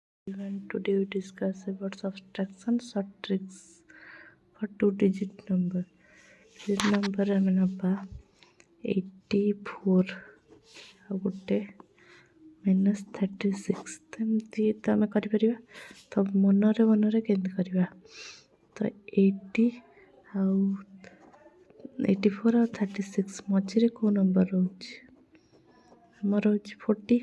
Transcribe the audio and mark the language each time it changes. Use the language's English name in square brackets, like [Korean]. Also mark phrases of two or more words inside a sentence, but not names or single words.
[English] And today we discuss about subtraction short tricks for two-digit number. Digit number [Odia] ଆମେ ନେବା 84 ଆଉ ଗୋଟେ -36 ଏମିତି ତ ଆମେ କରିପାରିବା। ତ ମନରେ କେମିତି କରିବା, ତ 84 ଆଉ 36 ମଝିରେ କେଉଁ ନମ୍ବର ରହୁଛି, ଆମର ରହୁଛି 40।